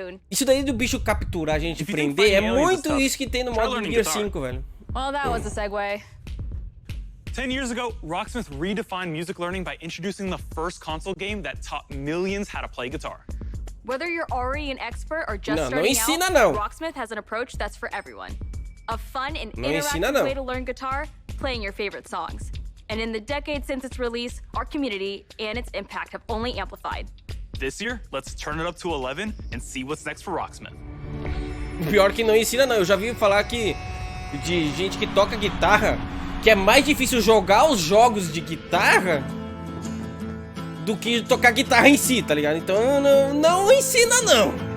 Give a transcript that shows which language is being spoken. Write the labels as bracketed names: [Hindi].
[Portuguese] Isso daí do bicho capturar, a gente prender, é muito isso que tem no modo Gear 5, velho. [English] Well, that was a segue. 10 years ago, Rocksmith redefined music learning by introducing the first console game that taught millions how to play guitar. Whether you're already an expert or just starting out, Rocksmith has an approach that's for everyone. A fun and interactive way to learn guitar, playing your favorite songs. And in the decade since its release, our community and its impact have only amplified. This year, let's turn it up to 11 and see what's next for Rocksmith. [Portuguese] Pior que não ensina não, eu já vi falar que de gente que toca guitarra, que é mais difícil jogar os jogos de guitarra do que tocar guitarra em si, tá ligado? Então não ensina não.